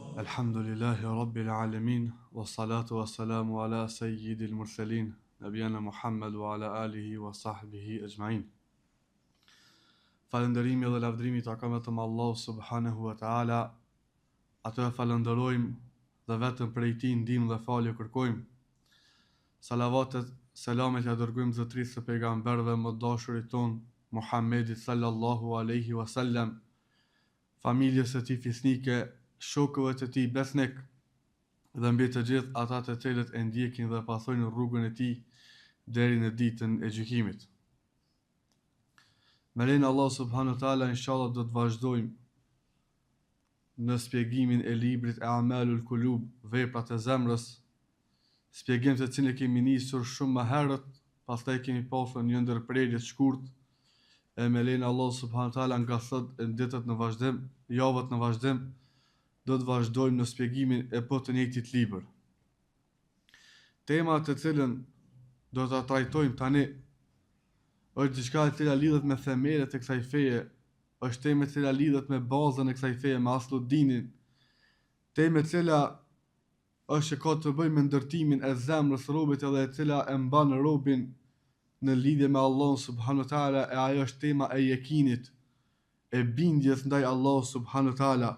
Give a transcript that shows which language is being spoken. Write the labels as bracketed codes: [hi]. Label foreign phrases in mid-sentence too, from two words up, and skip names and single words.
[ar] الحمد لله رب العالمين، والصلاة والسلام على سيد المرسلين، نبينا محمد وعلى آله وصحبه أجمعين. [sq] Falënderimi dhe lavdrimi takon vetëm Allahu [ar] سبحانه وتعالى. [sq] Atë e falenderojmë dhe vetëm prej tij ndihmë dhe falje kërkojmë. Salavatet, selamet ja dërgojmë zotërisë së pejgamberëve më dashurit ton, Muhammedit [ar] صلى الله عليه وسلم, [sq] familjes së tij fisnike, shokëve të tij besnik dhe mbi të gjithë ata të cilët e ndjekin dhe pasojnë rrugën e tij deri në ditën e gjykimit. Me lenin Allah [ar] سبحانه وتعالى إن شاء الله [sq] do të vazhdojmë në shpjegimin e librit e Amalul Kulub, veprat e zemrës, shpjegim të cilin e kemi nisur shumë më herët, pastaj kemi pasur një ndërprerje të shkurtë, e me lenin Allah [ar] سبحانه وتعالى [sq] nga sot e ditët në vazhdim, javët në vazhdim, do të vazhdojmë në shpjegimin e të njëjtit libër. Tema të cilën do ta trajtojmë tani është diçka e cila lidhet me themelet e kësaj feje, është temë e cila lidhet me bazën e kësaj feje, me asludinin, temë e cila është që ka të bëjë me ndërtimin e zemrës robit edhe e cila e mban robin në lidhje me Allahun [ar] سبحانه وتعالى, [sq] e ajo është tema e yekinit, e bindjes ndaj Allahut [ar] سبحانه وتعالى.